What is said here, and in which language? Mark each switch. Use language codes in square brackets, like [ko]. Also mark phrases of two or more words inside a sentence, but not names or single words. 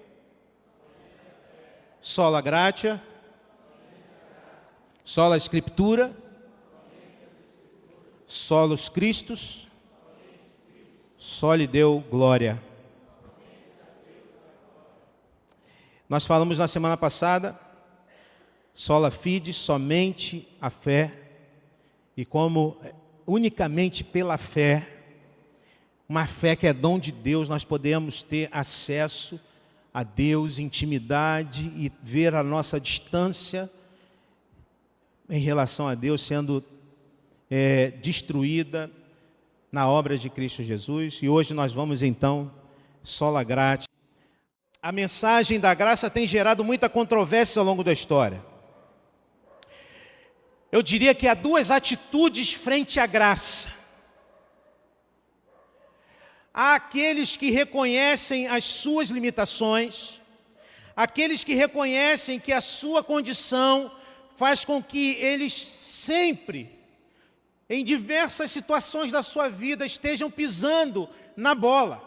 [la] Sola Gratia, Sola Scriptura, Solus Christus, Soli Deo Glória. [pt] Nós falamos na semana passada, [la] sola fide, [pt] somente a fé, e como unicamente pela fé, uma fé que é dom de Deus, nós podemos ter acesso a Deus, intimidade e ver a nossa distância em relação a Deus sendo destruída na obra de Cristo Jesus. E hoje nós vamos então, [la] sola gratia. [pt] A mensagem da graça tem gerado muita controvérsia ao longo da história. Eu diria que há 2 atitudes frente à graça. Há aqueles que reconhecem as suas limitações, aqueles que reconhecem que a sua condição faz com que eles sempre, em diversas situações da sua vida, estejam pisando na bola.